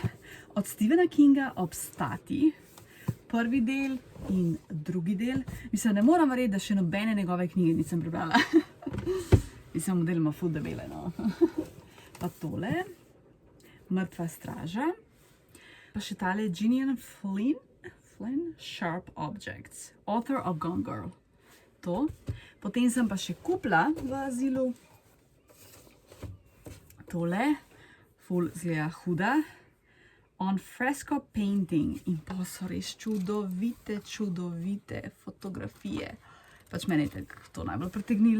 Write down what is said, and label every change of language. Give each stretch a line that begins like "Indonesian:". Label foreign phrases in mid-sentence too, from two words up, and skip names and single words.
Slovenian: Od Stephena Kinga Obstati, prvi del in drugi del. Mislim, ne moram verjeti, da še nobene njegove knjige nisem prebrala. Mislim, model ima ful debele, no. Pa tole, Mrtva straža. Pa še tale Gillian Flynn, Sharp Objects,
English: author of Gone Girl.
Slovenian: To. Potem sem pa še kupila v Azilu tole, ful zgleda huda,
English: on fresco painting
Slovenian: in pa so res čudovite fotografije. Pač meni je to najbolj pritegnilo.